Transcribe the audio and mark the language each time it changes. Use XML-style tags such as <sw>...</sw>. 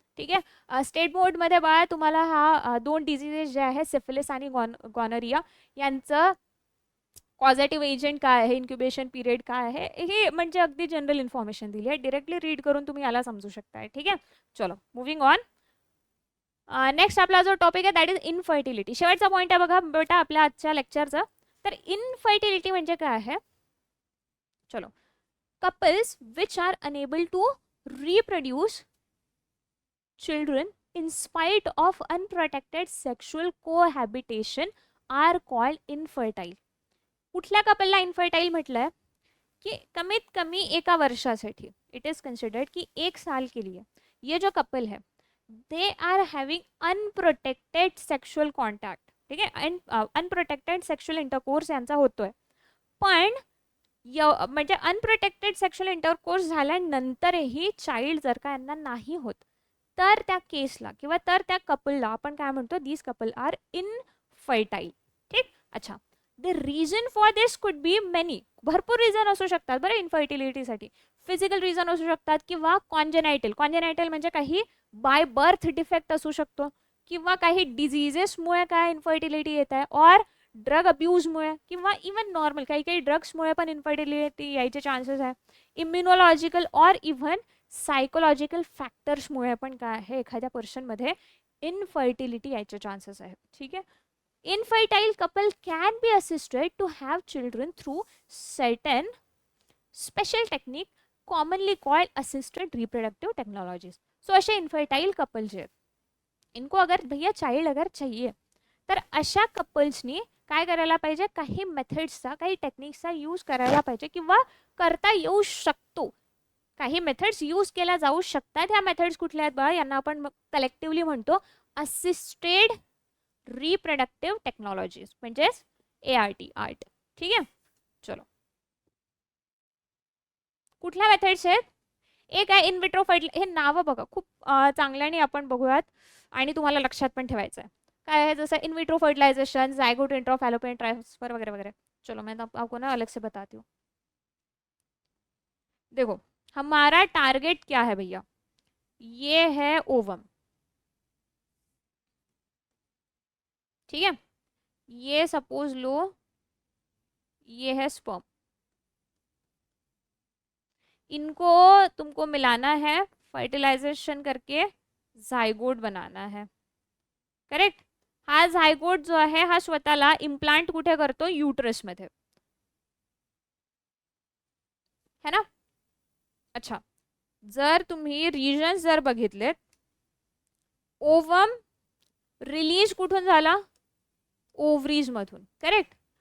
<mr>ठीक आहे, स्टेट बोर्डमध्ये बाळा तुम्हाला हा 2 डिझीजेस जे आहे सिफिलिस आणि गॉनरिया यांचं पॉझिटिव्ह एजंट काय आहे, इन्क्युबेशन पिरियड काय आहे, हे म्हणजे अगदी जनरल इन्फॉर्मेशन दिली आहे, डिरेक्टली रीड करून तुम्ही याला समजू शकताय. ठीक आहे, चलो</mr> <en>Moving on.</en> <mr>नेक्स्ट आपला जो टॉपिक आहे</mr> <en>That is infertility.</en> <mr>शेवटचा पॉईंट आहे बघा बेटा आपल्या आजच्या लेक्चरचा. तर इनफर्टिलिटी म्हणजे काय आहे?</mr> <en>चलो, couples which are unable to reproduce children in spite of unprotected sexual cohabitation are called infertile.</en> <mr>कुठल्या कपलला इनफर्टाईल म्हटलंय? कि कमीत कमी एका वर्षासाठी,</mr> <en>it is considered कि</en> <hi>1 साल के लिए ये जो कपल है</hi> <en>They are having unprotected sexual contact.</en> <mr>ठीक आहे, अनप्रोटेक्टेड सेक्शुअल इंटरकोर्स यांचा होतोय. पण म्हणजे अनप्रोटेक्टेड सेक्शुअल इंटरकोर्स झाल्यानंतरही चाइल्ड जर का यांना नाही होत तर त्या केसला किंवा तर त्या कपलला आपण काय म्हणतो?</mr> <en>These couple are infertile. ठीक. अच्छा, the reason for this could be many.</en> <mr>भरपूर रिझन असू शकतात बरं इन्फर्टिलिटीसाठी. फिजिकल रिझन असू शकतात किंवा कॉन्जेनायटल. कॉन्जेनायटल म्हणजे काही बाय बर्थ डिफेक्ट असू शकतो किंवा काही डिझिजेसमुळे काय इन्फर्टिलिटी येत आहे, और ड्रग अब्यूजमुळे किंवा इवन नॉर्मल काही काही ड्रग्समुळे पण इन्फर्टिलिटी यायचे चान्सेस आहे. इम्युनॉलॉजिकल और इव्हन सायकोलॉजिकल फॅक्टर्समुळे पण काय आहे एखाद्या पर्सनमध्ये इनफर्टिलिटी यायचे चान्सेस आहेत. ठीक आहे.</mr> <en>Infertile couple can be assisted to have children through certain special technique commonly called assisted reproductive technologies.</en> <mr>So असे इनफर्टाईल कपल जे</mr> <hi>इनको अगर भैया चाइल्ड अगर चाहिए</hi> <mr>तर अशा कपल्सनी काय करायला पाहिजे? काही मेथड्सचा काही टेक्निक्सचा यूज करायला पाहिजे किंवा करता येऊ शकतो. काही मेथड्स यूज केल्या जाऊ शकतात. ह्या मेथड्स कुठल्या आहेत बघा? यांना आपण कलेक्टिव्हली म्हणतो असिस्टेड रिप्रोडक्टिव्ह टेक्नॉलॉजीज म्हणजेच ART. आर्ट. ठीक आहे. चलो, कुठल्या मेथड्स आहेत? एक आहे इनविट्रो फर्टिलायझेशन. हे नावं बघा खूप चांगल्याने आपण बघूयात आणि तुम्हाला लक्षात पण ठेवायचं आहे. काय आहे? जसं in vitro fertilisation, zygote intro fallopian transfer वगैरह वगैरह.</mr> <hi>चलो मैं आपको ना अलग से बताती हूँ. देखो हमारा टारगेट क्या है भैया? ये है ओवम. ठीक है, ये सपोज लो ये है स्पर्म. इनको तुमको मिलाना है, फर्टिलायझेशन करके झायगोट बनाना है. करेक्ट.</hi> <mr>हा झायगोट जो आहे हा स्वतःला इम्प्लांट कुठे करतो? यूट्रस मध्ये,</mr> <hi>है ना?</hi> <mr>अच्छा, जर तुम्ही रिजन्स जर बघितलेत, ओवम रिलीज कुठून झाला? ओव्हरीज मधून. करेक्ट.</mr>